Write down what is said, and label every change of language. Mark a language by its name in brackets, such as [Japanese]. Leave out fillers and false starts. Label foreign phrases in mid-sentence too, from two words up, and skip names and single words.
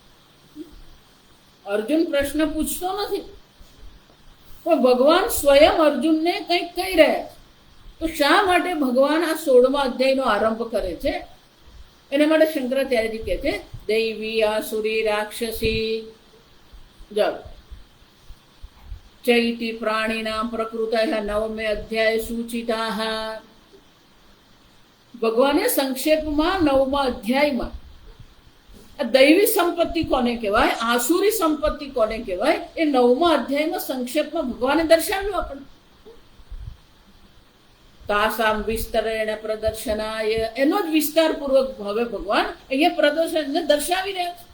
[Gujarati] અર્જુન પ્રશ્ન પૂછતો નથી, પણ ભગવાન સ્વયં અર્જુનને કંઈક કહી રહ્યા છે। તો શા માટે ભગવાન આ 16મા અધ્યાયનો આરંભ કરે છે? એના માટે શંકરાચાર્યજી કહે છે [Sanskrit] दैवी आसुरी राक्षसी जल चैति प्राणिनां प्रकृतः 9मे अध्याय सूचिताः। [Gujarati] ભગવાને સંક્ષેપમાં 9મા અધ્યાયમાં આ દૈવી સંપત્તિ કોને કહેવાય, આસુરી સંપત્તિ કોને કહેવાય, એ 9મા અધ્યાયમાં સંક્ષેપમાં ભગવાને દર્શાવ્યું આપણને. [Sanskrit] तासाम विस्तरेण प्रदर्शनाय, [Gujarati] એનો જ વિસ્તારપૂર્વક હવે ભગવાન અહીંયા પ્રદર્શનને દર્શાવી રહ્યા છે.